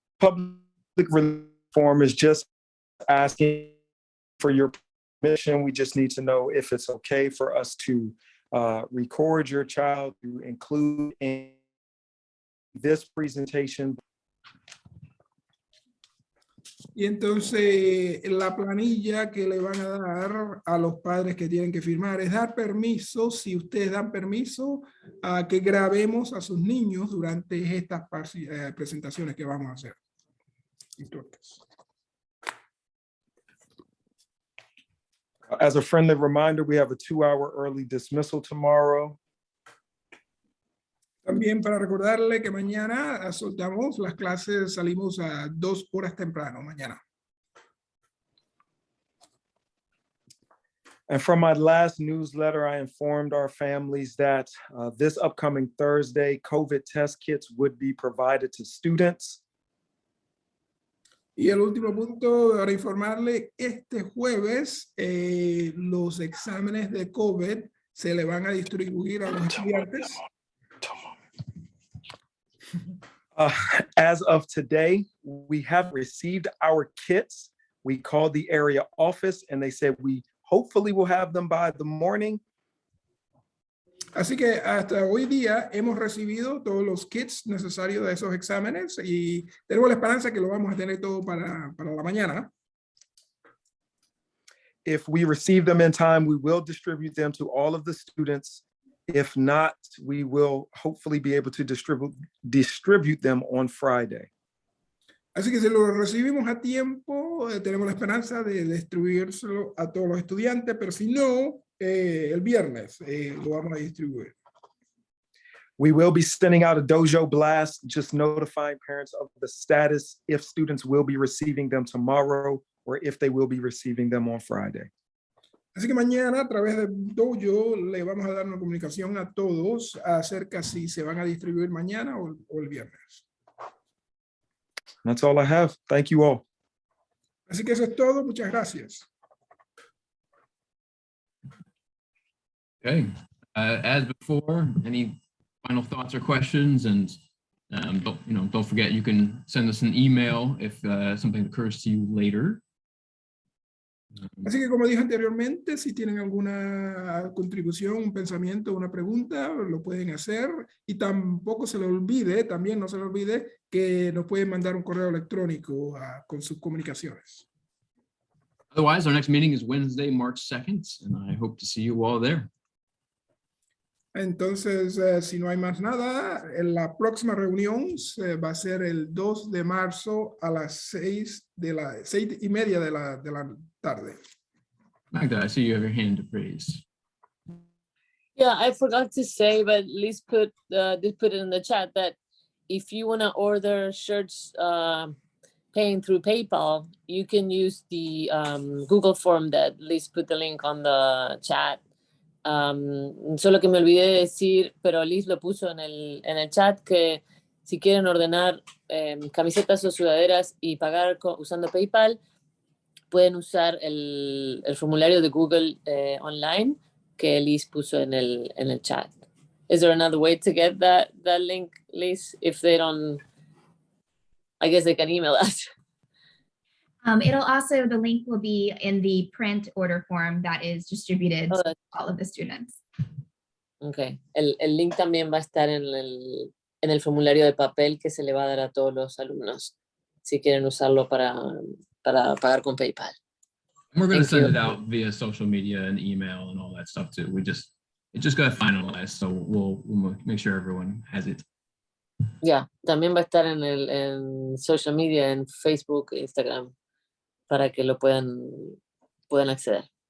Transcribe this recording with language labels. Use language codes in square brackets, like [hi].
[en] Public release form is just asking for your permission. We just need to know if it's okay for us to record your child to include in this presentation. [es] Y entonces la planilla que le van a dar a los padres que tienen que firmar es dar permiso, si ustedes dan permiso, a que grabemos a sus niños durante estas presentaciones que vamos a hacer. Entonces, [en] as a friendly reminder, we have a 2-hour early dismissal tomorrow. [es] también para recordarle que mañana soltamos las clases, salimos a 2 horas temprano mañana. [en] And from my last newsletter, I informed our families that this upcoming Thursday, COVID test kits would be provided to students. [es] Y el último punto, para informarle, este jueves los exámenes de COVID se le van a distribuir a los estudiantes. [en] As of today, we have received our kits. We called the area office and they said we hopefully will have them by the morning. [es] Así que hasta hoy día hemos recibido todos los kits necesarios de esos exámenes y tenemos la esperanza que lo vamos a tener todo para la mañana. [en] If we receive them in time, we will distribute them to all of the students. If not, we will hopefully be able to distribute them on Friday. [es] Así que si lo recibimos a tiempo, tenemos la esperanza de distribuírselo a todos los estudiantes, pero si no, el viernes lo vamos a distribuir. [en] We will be sending out a dojo blast, just notifying parents of the status if students will be receiving them tomorrow or if they will be receiving them on Friday. [es] Así que mañana a través de Dojo le vamos a dar una comunicación a todos acerca si se van a distribuir mañana o el viernes. [en] That's all I have. Thank you all. [es] Así que eso es todo. Muchas gracias. [en] Okay, as before, any final thoughts or questions? And don't forget, you can send us an email if something occurs to you later. [es] Así que como dije anteriormente, si tienen alguna contribución, un pensamiento, una pregunta, lo pueden hacer. Y tampoco se le olvide, también no se le olvide que nos pueden mandar un correo electrónico con sus comunicaciones. [en] Otherwise, our next meeting is Wednesday, March 2nd, and I hope to see you all there. [es] Entonces, si no hay más nada, en la próxima reunión va a ser el 2 de marzo a las 6:30 de la tarde. [en] Magda, I see you have your hand raised. Yeah, I forgot to say, but Liz put it in the chat that if you want to order shirts paying through PayPal, you can use the Google form that Liz put the link on the chat. [es] Solo que me olvidé de decir, pero Liz lo puso en el chat, que si quieren ordenar camisetas o sudaderas y pagar usando PayPal, pueden usar el formulario de Google online que Liz puso en el chat. [en] Is there another way to get that link, Liz? If they don't, I guess they can email us. It'll also, the link will be in the print order form that is distributed Oh, to all of the students. Okay. [es] El link también va a estar en el formulario de papel que se le va a dar a todos los alumnos si quieren usarlo para pagar con PayPal. [en] We're going to Thank send you. it out via social media and email and all that stuff too. It just got finalized, so we'll make sure everyone has it. [es] Ya, también va a estar en social media, en Facebook, Instagram, para que lo puedan acceder.